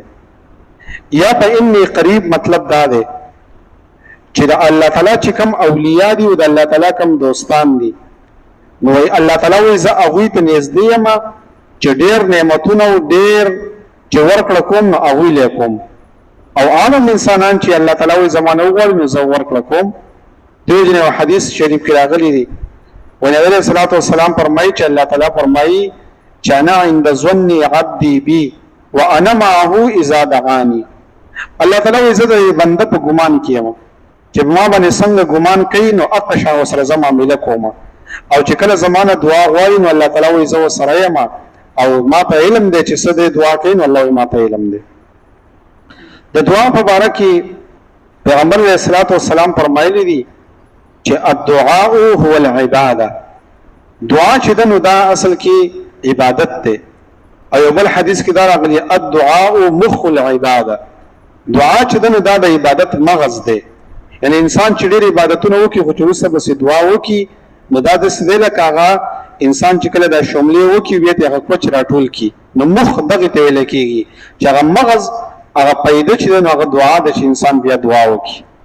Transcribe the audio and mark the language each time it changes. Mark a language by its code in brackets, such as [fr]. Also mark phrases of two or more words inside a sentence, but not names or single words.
[ps] یا [ar] فإني قریب [ps] مطلب دا دی چې د الله تعالی چې کوم اولیاء دي او د الله تعالی کوم دوستان دي نو الله تعالی وایي زه هغوی ته نږدې یم چې ډېر نعمتونه او ډېر چې ورکړه کوم نو هغوی لی کوم، او عالم انسانان چې الله تعالی وایي زما نه وغواړي نو زه ورکړه کوم. دې وجې نه یو حدیث شریف کې راغلی دی، [ar] ونبي علیه الصلاۃ والسلام [ps] فرمایي چې الله تعالی فرمایي چې [ar] انا عند ظن عبدي بي وانا معه اذا دعاني، [ps] الله تعالی وایي زه د بنده په ګمان کې یم چې ما باندې څنګه ګمان کوي نو اقشا وسره زه معامله کوم او چې کله زمانه دعا غواړي نو الله تعالی وایي زه ورسره یم او ما ته علم دی چې څه دی دعا کوي نو الله وایي ما ته علم دی. د دعا په باره کې پیغمبر [ar] علیه الصلاۃ والسلام [ps] فرمایلی دي چې [ar] الدعاء هو العباده، [ps] دعا چې ده نو دا اصل کې عبادت دی. او یو بل حدیث کې دا راغلی [ar] الدعاء مخ العباده، [ps] دعا چې ده نو دا د عبادت مغز دی. یعنی انسان چې ډېر عبادتونه وکړي خو چې وروسته بسې دعا وکړي نو دا داسې دی لکه هغه انسان چې کله دا شملې وکړي بیا ترې هغه کوچ راټول کړي نو مخ دغې ته ویلی کېږي چې هغه مغز هغه پیدا چې دی نو هغه دعا ده چې انسان بیا دعا وکړي.